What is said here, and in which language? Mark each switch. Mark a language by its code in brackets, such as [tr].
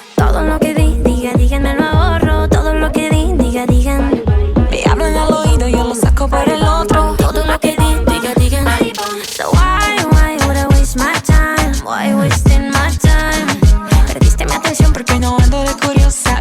[es] Todo lo que digan me lo ahorro. Todo lo que digan. Me hablan al oído, yo lo saco por el otro. Todo lo que digan. [en] So why would I waste my time? Why wasting my time? [es] Perdiste mi atención porque no ando de curiosa.